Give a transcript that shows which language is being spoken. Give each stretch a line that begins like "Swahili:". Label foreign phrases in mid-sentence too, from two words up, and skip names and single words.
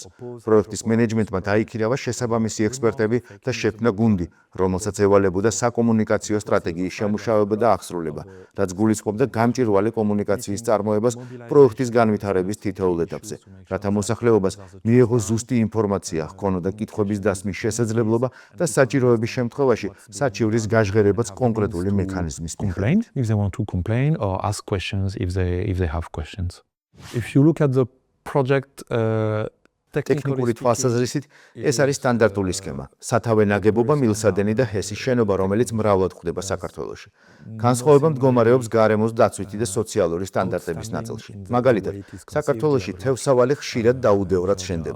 Georgian: პროექტის მენეჯმენტმა დაიქირავა შესაბამისი ექსპერტები და შექმნა გუნდი, რომელსაც ევალებოდა საკომუნიკაციო სტრატეგიის შემუშავება და აღსრულება, რაც გულისხმობდა გამჭვირვალე კომუნიკაციის წარმოებას პროექტის განვითარების თითოეულ ეტაპზე, რათა მოსახლეობას მიეღო ზუსტი ინფორმაცია, ჰქონოდა კითხვების დასმის შესაძლებლობა და საჭიროების შემთხვევაში საჩივრის გაჟღერებაც კონკრეტული მექანიზმის
English: complain if they want to complain or ask questions if they have questions. If you look at the project
Georgian: ტექნიკური თვალსაზრისით, ეს არის სტანდარტული სქემა. სათავე ნაგებობა, მილსადენი და ჰესის შენობა, რომელიც მრავლად გვხვდება საქართველოში. განსხვავება მდგომარეობს გარემოს დაცვითი და სოციალური სტანდარტების ნაწილში. მაგალითად, საქართველოში თევსავალი ხშირად დაუდევრად შენდება.